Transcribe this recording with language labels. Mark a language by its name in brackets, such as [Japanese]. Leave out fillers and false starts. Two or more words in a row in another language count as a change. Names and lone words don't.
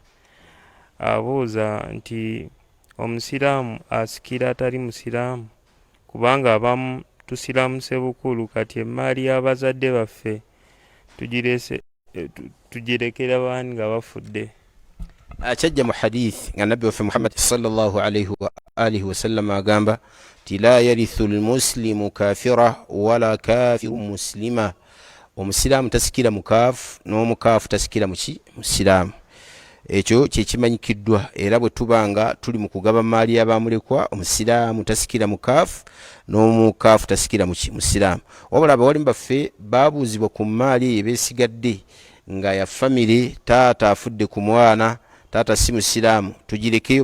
[Ganda] Abuuza nti omusiraamu asikira atali musiraamu, kubanga abamu tusiramuse bukulu, kati emmaali y'abazadde baffe tugirekera baani nga bafudde. Kyajja mu hadith nga nabbi waffe Muhammad [Arabic] صلى الله عليه وعلى آله وسلم [Ganda] agamba ti [Arabic] لا يرث المسلم الكافر ولا الكافر المسلم, [Ganda] omusiraamu tasikira mukaafu n'omukaafu tasikira muki musiraamu. Ekyo kyekimanyikiddwa, era bwe tubanga tuli mu kugaba maali y'abamulekwa, omusiraamu tasikira mukaafu n'omukaafu tasikira muki musiraamu. Wabula abawalimu baffe babuuzibwa ku maali ebesigadde nga ya famire, taata afudde ku mwana, taata si musiraamu, tugirekeyo?